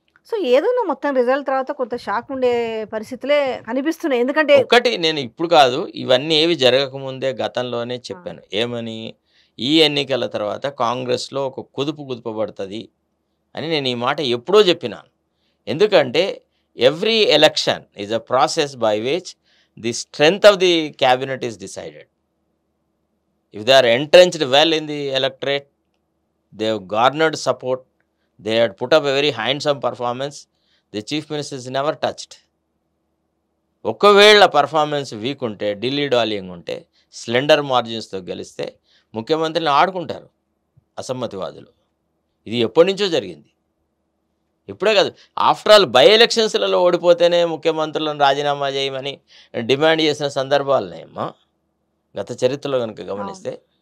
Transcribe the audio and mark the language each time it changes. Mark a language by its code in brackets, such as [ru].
[te] So ఏదైనా మొత్తం result తర్వాత కొంత షాక్ ఉండే పరిస్థితులే కనిపిస్తున్నాయి. ఎందుకంటే ఒకటి నేను ఇప్పుడు కాదు, ఇవన్నీ ఏవి జరగకముందే గతంలోనే చెప్పాను. ఏమని? ఈ ఎన్నికల తర్వాత కాంగ్రెస్లో ఒక కుదుపబడుతుంది అని నేను ఈ మాట ఎప్పుడో చెప్పినాను. ఎందుకంటే [en] every election is a process by which the strength of the cabinet is decided. If they are entrenched well in the electorate, they have garnered support, they had put up a very handsome performance, the chief minister is never touched. [te] ఒకవేళ performance week ఉంటే, Delhi darling ఉంటే, slender మార్జిన్స్తో గెలిస్తే ముఖ్యమంత్రిని ఆడుకుంటారు అసమ్మతివాదులు. ఇది ఎప్పటి నుంచో జరిగింది, ఇప్పుడే కాదు. ఆఫ్టర్ ఆల్ బై ఎలక్షన్స్లలో ఓడిపోతేనే ముఖ్యమంత్రులను రాజీనామా చేయమని డిమాండ్ చేసిన సందర్భాలున్నాయమ్మా గత చరిత్రలో కనుక గమనిస్తే.